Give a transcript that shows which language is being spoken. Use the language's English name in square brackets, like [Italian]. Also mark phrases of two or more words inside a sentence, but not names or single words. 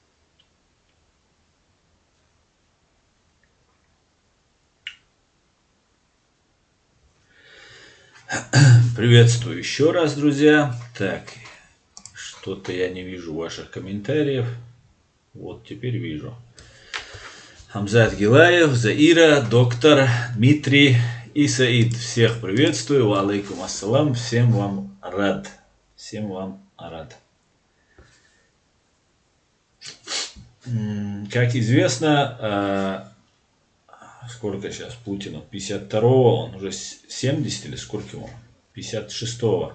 [Russian] Приветствую еще раз, друзья. Так, что-то я не вижу ваших комментариев. Вот теперь вижу. Хамзат Гилаев, Заира, доктор, Дмитрий и Саид. Всех приветствую. [Arabic] وعليكم السلام. [Russian] Всем вам рад. Всем вам рад. Как известно, сколько сейчас Путину? 52-го, он уже 70 или сколько ему? 56-го.